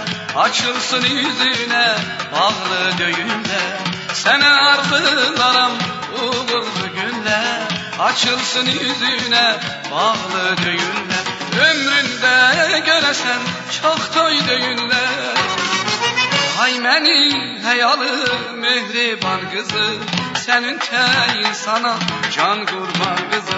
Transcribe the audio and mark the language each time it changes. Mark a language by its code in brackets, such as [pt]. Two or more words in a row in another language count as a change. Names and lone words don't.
[tr] açılsın yüzüne bağlı düğünler. Sene arzularım uğurlu günler, açılsın yüzüne bağlı düğünler. Ömründe göresen çok toy düğünler. [az] Ay məni həyalı mehriban qızım, sənin təyin sana can qurban qızım.